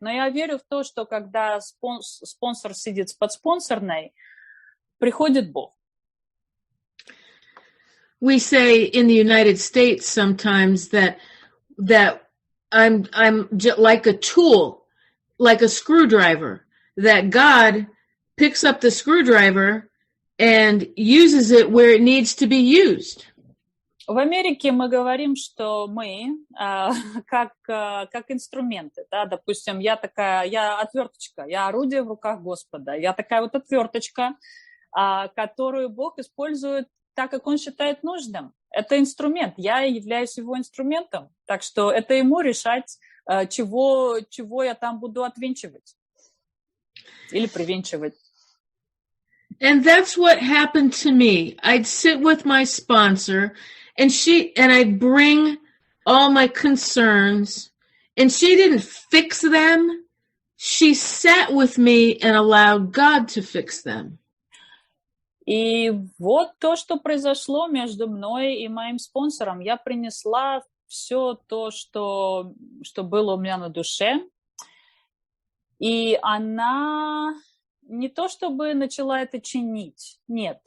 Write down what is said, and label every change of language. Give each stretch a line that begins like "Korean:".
Russian: Но я верю в то, что когда спонсор сидит с подспонсорной, приходит Бог.
English: We say in the United States sometimes that I'm like a tool, like a screwdriver, that God picks up the screwdriver and uses it where it needs to be used.
Russian: В Америке мы говорим, что мы как инструменты, да, допустим, я отверточка, я орудие в руках Господа, я такая вот отверточка, которую Бог использует так, как Он считает нужным. Это инструмент, я являюсь его инструментом, так что это ему решать, чего я там буду отвинчивать или привинчивать.
English: And that's what happened to me. I'd sit with my sponsor, and I'd bring all my concerns, and she didn't fix them. She sat with me and allowed God to fix them.
Russian: И вот то, что произошло между мной и моим спонсором. Я принесла все то, что было у меня на душе. И она не то чтобы начала это чинить, нет.